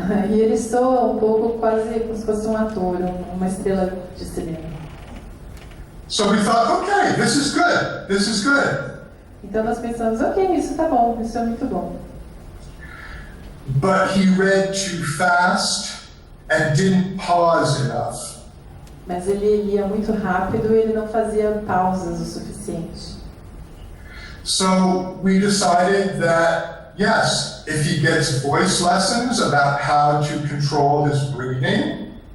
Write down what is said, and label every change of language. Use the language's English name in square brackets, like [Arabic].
[Portuguese] E ele soa um pouco quase como se fosse um ator, uma estrela de cinema. [English] So we thought, okay, this is good. This is good. [Portuguese] Então nós pensamos, ok, isso tá bom, isso é muito bom. [English] But he read too fast and didn't pause enough. [Portuguese] Mas ele lia muito rápido e ele não fazia pausas o suficiente. [English] So we decided that, yes, if he gets voice lessons about how to control his breathing.